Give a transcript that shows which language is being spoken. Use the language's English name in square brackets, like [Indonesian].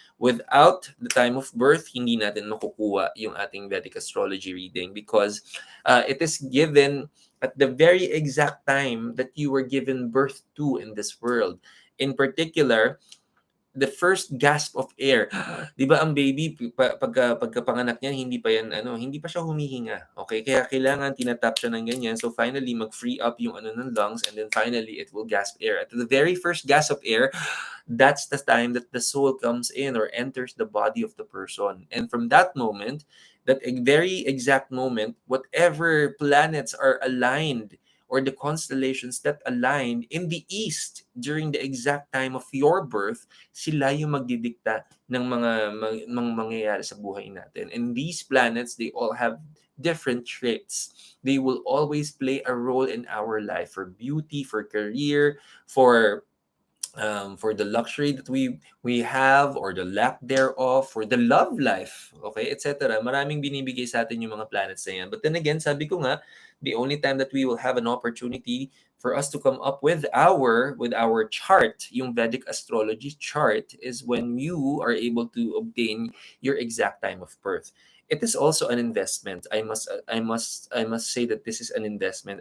[English] Without the time of birth, [Filipino] hindi natin makukuha yung ating Vedic astrology reading, [English] because it is given at the very exact time that you were given birth to in this world. In particular, the first gasp of air. [Filipino] 'Di ba ang baby pagkapanganak niyan, hindi pa siya humihinga. Okay? Kaya kailangan tinatap siya ng ganyan. [English] So finally mag-free up yung ng lungs, and then finally it will gasp air. At the very first gasp of air, that's the time that the soul comes in or enters the body of the person. And from that moment, that very exact moment, whatever planets are aligned, or the constellations that aligned in the east during the exact time of your birth, [Filipino] sila yung magdidikta ng mga mangyayari sa buhay natin. [English] And these planets, they all have different traits. They will always play a role in our life, for beauty, for career, for the luxury that we have or the lack thereof, for the love life, okay, etc. [Filipino] Maraming binibigay sa atin yung mga planets na yan. [English] But then again, [Filipino] sabi ko nga, [English] the only time that we will have an opportunity for us to come up with our chart, yung Vedic astrology chart, is when you are able to obtain your exact time of birth. It is also an investment. I must say that this is an investment.